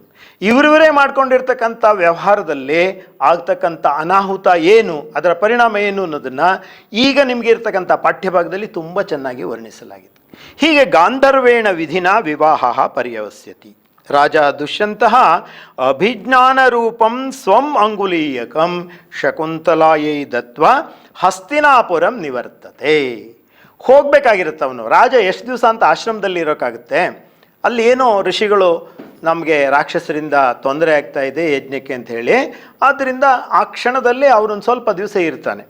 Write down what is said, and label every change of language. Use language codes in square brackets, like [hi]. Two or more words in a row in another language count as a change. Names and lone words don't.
[kn] ಇವರಿವರೇ ಮಾಡ್ಕೊಂಡಿರ್ತಕ್ಕಂಥ ವ್ಯವಹಾರದಲ್ಲಿ ಆಗ್ತಕ್ಕಂಥ ಅನಾಹುತ ಏನು, ಅದರ ಪರಿಣಾಮ ಏನು ಅನ್ನೋದನ್ನು ಈಗ ನಿಮಗೆ ಇರ್ತಕ್ಕಂಥ ಪಾಠ್ಯಭಾಗದಲ್ಲಿ ತುಂಬ ಚೆನ್ನಾಗಿ ವರ್ಣಿಸಲಾಗಿದೆ. [sa] ಹೀಗೆ ಗಾಂಧರ್ವೇಣ ವಿಧಿನ ವಿವಾಹ ಪರ್ಯವಸ್ಯತಿ. ರಾಜ ದುಷ್ಯಂತಃ ಅಭಿಜ್ಞಾನ ರೂಪಂ ಸ್ವಂ ಅಂಗುಲೀಯಕಂ ಶಕುಂತಲಾಯೈ ದತ್ವಾ ಹಸ್ತಿನಾಪುರಂ ನಿವರ್ತತೆ. [kn] ಹೋಗಬೇಕಾಗಿರುತ್ತೆ ಅವನು. ರಾಜ ಎಷ್ಟು ದಿವಸ ಅಂತ ಆಶ್ರಮದಲ್ಲಿ ಇರೋಕ್ಕಾಗುತ್ತೆ? ಅಲ್ಲಿ ಏನೋ ಋಷಿಗಳು ನಮಗೆ ರಾಕ್ಷಸರಿಂದ ತೊಂದರೆ ಆಗ್ತಾ ಇದೆ ಯಜ್ಞಕ್ಕೆ ಅಂತ ಹೇಳಿ, ಆದ್ದರಿಂದ ಆ ಕ್ಷಣದಲ್ಲಿ ಅವರೊಂದು ಸ್ವಲ್ಪ ದಿವಸ ಇರ್ತಾನೆ.